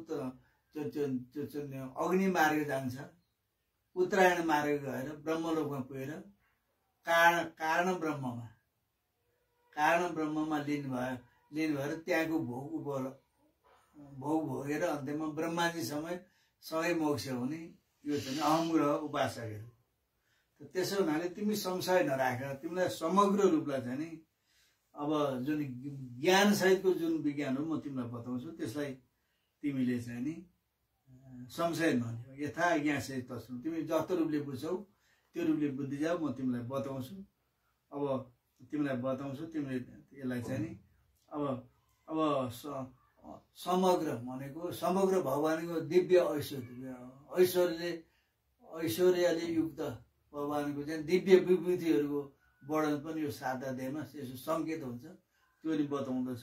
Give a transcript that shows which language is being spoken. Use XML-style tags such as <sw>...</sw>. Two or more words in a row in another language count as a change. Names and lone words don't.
<ne>अग्नि मार्ग जान्छ, उत्तरायण मार्ग गएर ब्रह्मलोकमा पुगेर कारण ब्रह्ममा लीन भएर त्यहाँको भोग भोगेर अन्त्यमा ब्रह्माजी सँगै मोक्ष हुने यो चाहिँ अहम ग्रह उपासकहरू। त्यसो हुनाले तिमी संशय नराख, तिमीलाई समग्र रूपलाई चाहिँ नि अब जुन ज्ञान सहितको जुन विज्ञान हो म तिमीलाई बताउँछु, त्यसलाई तिमीले चाहिँ नि संशय नलियो, यथा ज्ञान सहित तस्नु, तिमी जस्तो रूपले बुझ्छौ त्यो रूपले बुझ्दै जाऊ, म तिमीलाई बताउँछु। अब तिमीलाई बताउँछु, तिमीले यसलाई चाहिँ नि अब समग्र भनेको समग्र भगवानको दिव्य ऐश्वर्यले युक्त भगवानको चाहिँ दिव्य विभूतिहरूको वर्णन पनि यो 7 अध्यायमा यसो सङ्केत हुन्छ, त्यो नि बताउँदछु।</ne>